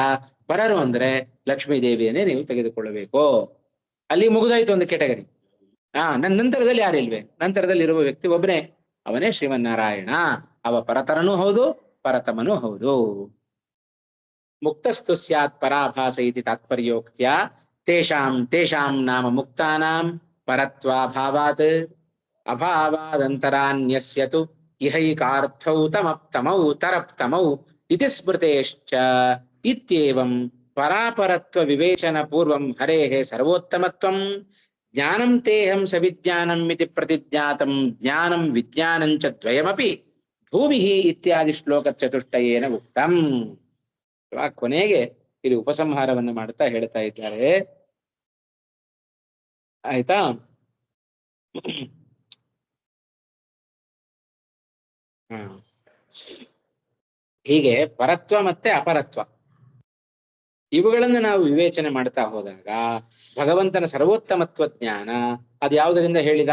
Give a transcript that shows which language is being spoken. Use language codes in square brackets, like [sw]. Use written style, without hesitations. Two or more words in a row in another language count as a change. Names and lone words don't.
[kn] ಪರರು ಅಂದ್ರೆ ಲಕ್ಷ್ಮೀದೇವಿಯನ್ನೇ ನೀವು ತೆಗೆದುಕೊಳ್ಳಬೇಕು. ಅಲ್ಲಿ ಮುಗಿದಾಯ್ತು ಒಂದು ಕೆಟಗರಿ. ನಂತರದಲ್ಲಿ ಯಾರಿಲ್ವೇ? ನಂತರದಲ್ಲಿ ಇರುವ ವ್ಯಕ್ತಿ ಒಬ್ಬನೇ, ಅವನೇ ಶ್ರೀಮನ್ನಾರಾಯಣ. ಅವ ಪರತರನೂ ಹೌದು ಪರತಮನೂ ಹೌದು. [sa] ಮುಕ್ತಸ್ತು ಸ್ಯಾತ್ ಪರಾಭಾಸ ಇತಿ ತಾತ್ಪರ್ಯೋಕ್ತ್ಯ ತೇಷಾಂ ನಾಮ ಮುಕ್ತಾನಾಂ ಪರತ್ವಾಭಾವಾತ್ ಅಭಾವಾದಂತರಾನ್ಯಸ್ಯತು ಇಹೈಕಾರ್ಥೌ ತಮಪ್ತಮೌ ತರಪ್ತಮೌ ಇತಿ ಸ್ಮೃತೇಶ್ಚ ಇತ್ಯೇವಂ ಪರಾಪರತ್ವ ವಿವೇಚನ ಪೂರ್ವಂ ಹರೇಃ ಸರ್ವೋತ್ತಮತ್ವಂ ಜ್ಞಾನಂ ತೇಹಂ ಸವಿಜ್ಞಾನಂ ಇತಿ ಪ್ರತಿಜ್ಞಾತಂ ಜ್ಞಾನಂ ವಿಜ್ಞಾನಂಚ ದ್ವಯಮಪಿ ಭೂಮಿಃ ಇತ್ಯಾದಿ ಶ್ಲೋಕ ಚತುಷ್ಟಯೇನ ಉಕ್ತಂ. [kn] ಕೊನೆಗೆ ಇಲ್ಲಿ ಉಪಸಂಹಾರವನ್ನು ಮಾಡ್ತಾ ಹೇಳ್ತಾ ಇದ್ದಾರೆ. ಆಯ್ತಾ? ಹೀಗೆ ಪರತ್ವ ಮತ್ತೆ ಅಪರತ್ವ ಇವುಗಳನ್ನು ನಾವು ವಿವೇಚನೆ ಮಾಡ್ತಾ ಹೋದಾಗ ಭಗವಂತನ ಸರ್ವೋತ್ತಮತ್ವ ಜ್ಞಾನ ಅದು ಯಾವುದರಿಂದ ಹೇಳಿದ?